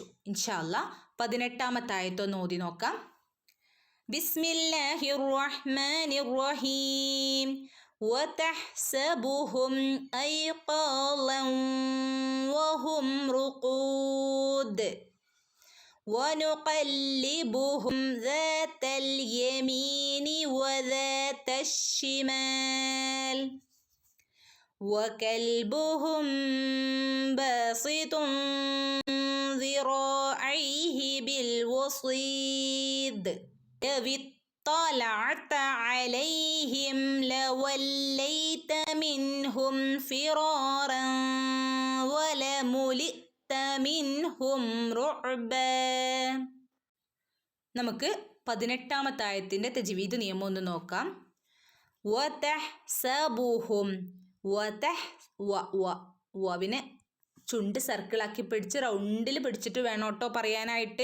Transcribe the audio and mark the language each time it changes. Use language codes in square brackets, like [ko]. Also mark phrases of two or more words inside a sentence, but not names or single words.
[ar] إن شاء الله [ml] 18ാമത്തെ ആയത്തൊന്ന് ഓതി നോക്കാം. [ar] بسم الله الرحمن الرحيم. وتحسبهم أيقاظا وهم رقود ونقلبهم ذات اليمين وذات الشمال وكلبهم باسط ذراعيه بالوصيد لو اطلعت عليهم لوليت منهم فرارا ولملئت منهم رعبا. [ml] നമുക്ക് 18ാമത്തെ ആയത്തിന്റെ തജ്വീദ് നിയമം ഒന്ന് നോക്കാം. വതഹ്സബുഹും വവിനെ ചുണ്ട് സർക്കിളാക്കി പിടിച്ച് റൗണ്ടിൽ പിടിച്ചിട്ട് വേണം കേട്ടോ പറയാനായിട്ട്.